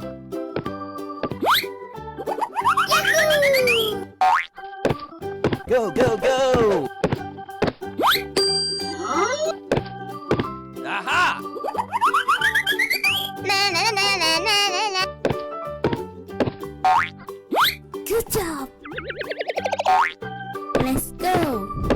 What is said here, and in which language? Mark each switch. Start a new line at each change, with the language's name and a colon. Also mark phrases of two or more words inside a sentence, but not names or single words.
English: Yahoo! Go, go, go! Aha! Na na na na na na na. Good job. Let's go.